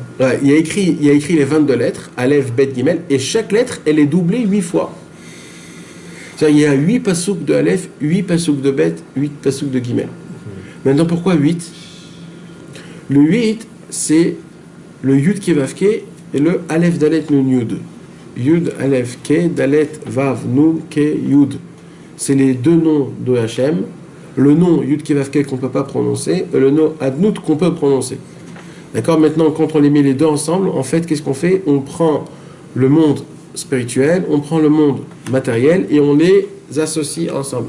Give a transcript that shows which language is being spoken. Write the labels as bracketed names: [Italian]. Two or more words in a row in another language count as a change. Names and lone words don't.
[French] Ouais, il y a écrit les 22 lettres, Aleph, Bet, Gimel, et chaque lettre, elle est doublée 8 fois. C'est-à-dire, il y a 8 pasouks de Aleph, 8 pasouks de Bet, 8 pasouks de Gimel. Maintenant, pourquoi 8? Le 8, c'est le Yud Kevavke et le Aleph Dalet Nun Yud. Yud, Aleph, Ke, Dalet, Vav, Nun, Ke, Yud. C'est les deux noms de Hachem. Le nom Yud Kevavke qu'on ne peut pas prononcer et le nom Adnout qu'on peut prononcer. D'accord? Maintenant, quand on les met les deux ensemble, en fait, qu'est-ce qu'on fait? On prend le monde spirituel, on prend le monde matériel et on les associe ensemble.